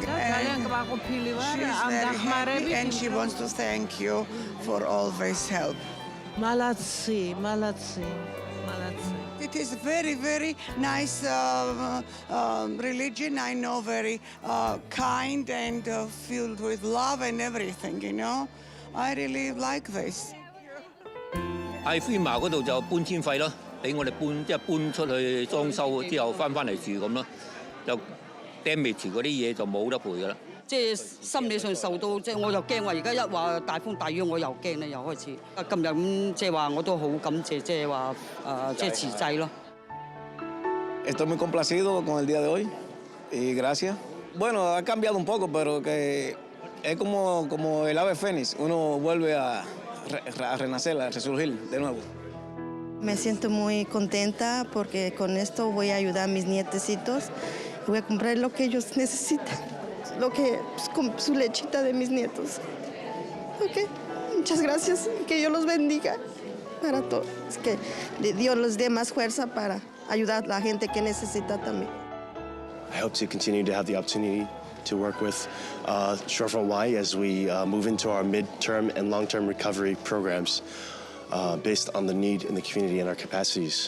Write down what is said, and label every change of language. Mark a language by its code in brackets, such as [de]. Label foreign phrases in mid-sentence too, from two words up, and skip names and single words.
[en] And she's very happy, and she wants to thank you for always help. [ru] Молодцы, молодцы, молодцы. [en] It is very, very nice religion. I know, very kind and filled with love and everything, you know. I really like this. [yue] 喺FEMA嗰度就搬遷費咯，俾我哋搬出去裝修之後翻嚟住咁咯，就 damage 嗰啲嘢就冇得賠噶啦。即係心理上受到，即係我又驚話而家一話大風大雨我又驚啦，又開始。今日咁即係話我都好感謝，即係話即係慈濟咯。 [es] Estoy muy complacido con el día de hoy y gracias. Bueno, ha cambiado un poco, pero que es como el ave fénix, uno vuelve a renacer, a resurgir de nuevo. Me siento muy contenta porque con esto voy a ayudar a mis nietecitos y voy a comprar lo que ellos necesitan, lo que con su lechita de mis nietos. Ok, muchas gracias, que Dios los bendiga para todos, que Dios les dé más fuerza para ayudar a la gente que necesita también. [en] I hope to continue to have the opportunity to work with Shorefront Y as we move into our mid-term and long-term recovery programs based on the need in the community and our capacities.